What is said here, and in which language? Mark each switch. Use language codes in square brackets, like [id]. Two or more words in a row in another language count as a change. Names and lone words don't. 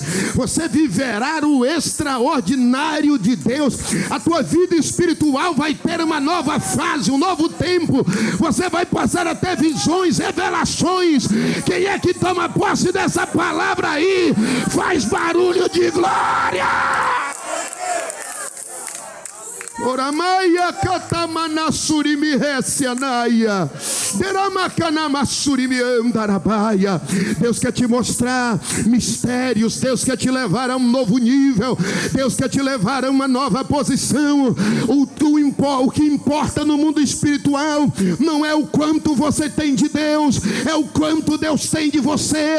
[pt] Você viverá o extraordinário de Deus. A tua vida espiritual vai ter uma nova fase, um novo tempo. Você vai passar até visões, revelações. Quem é que toma posse dessa palavra aí? Faz barulho de glória! Oramaia katamanassuri mihesianaia. Deramakanamasuri miandarabaia. Deus quer te mostrar mistérios. Deus quer te levar a um novo nível. Deus quer te levar a uma nova posição. O que importa no mundo espiritual não é o quanto você tem de Deus, é o quanto Deus tem de você.